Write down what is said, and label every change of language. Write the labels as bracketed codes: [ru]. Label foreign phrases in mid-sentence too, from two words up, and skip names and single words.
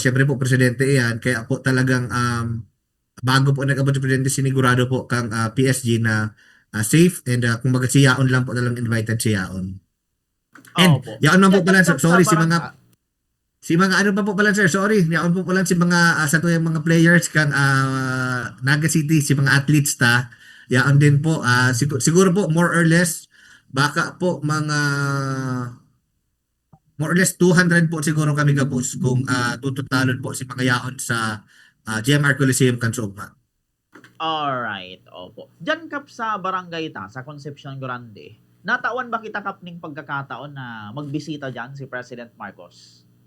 [bik] Syempre po presidente yan, kaya po talagang bago po nag-abot si presidente sinigurado po kang PSG na [en] safe and [bik] kumbaga si Yaon lang po talagang invited si Yaon. And Opo. Yaon man po pala, Kap sa sorry, barangay. si mga ano pa po pala sir, sorry, yaon po pala si mga sa tuyang mga players kang Naga City, si mga athletes ta, yaon din po, siguro po [en] more or less, [bik] baka po mga [en] more or less [bik] 200 po siguro kami gabos kung tututalon po si mga yaon sa GMR Coliseum Kansugma. Alright, opo. Diyan kap sa barangay ta, sa Concepcion Grande, natawan ba kita kap ning pagkakataon na magbisita diyan si President Marcos?